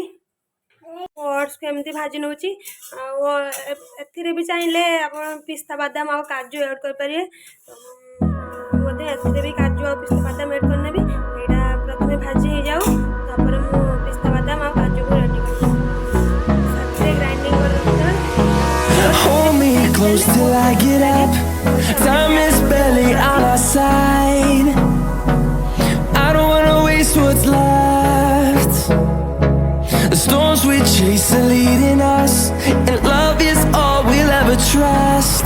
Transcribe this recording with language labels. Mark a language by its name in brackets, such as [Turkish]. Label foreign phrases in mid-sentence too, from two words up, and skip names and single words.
[Odia] ଓଟ୍ସକୁ ଏମିତି ଭାଜି ନେଉଛି ଆଉ ଏଥିରେ ବି ଚାହିଁଲେ ଆପଣ ପିସ୍ତା ବାଦାମ ଆଉ କାଜୁ ଆଡ଼୍ କରିପାରିବେ। ମଧ୍ୟ ଏଥିରେ ବି କାଜୁ ଆଉ ପିସ୍ତା ବାଦାମ ଆଡ଼୍ କରିନେବି। ଏଇଟା ପ୍ରଥମେ ଭାଜି ହେଇଯାଉ ତାପରେ ମୁଁ ପିସ୍ତା ବାଦାମ ଆଉ କାଜୁକୁ ରେଡ଼ି କରିନେବି ସେଥିରେ ଗ୍ରାଇଣ୍ଡିଙ୍ଗ କରି ରଖିଦେବା। [English] Hold me close till I get up. Time is barely on our side. I don't wanna waste what's left. The storms we chase are leading us, and love is all we'll ever trust.